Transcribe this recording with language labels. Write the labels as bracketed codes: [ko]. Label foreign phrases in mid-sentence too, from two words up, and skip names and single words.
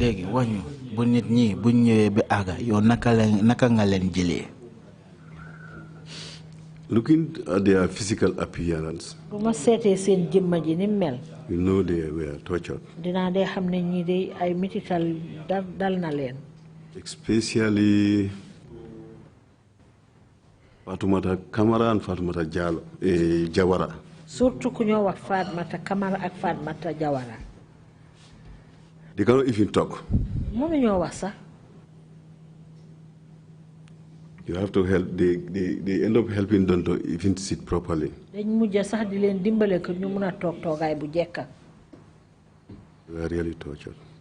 [en] Looking at their physical appearance, you know they were tortured. Especially Fatumata Kamara and Fatumata Jawara. [wo] Surtout kunyo wa Fatmata Kamara ak Fatmata Jawara. [en] They cannot even talk. You have to help. They end up helping them to even sit properly. They were really tortured.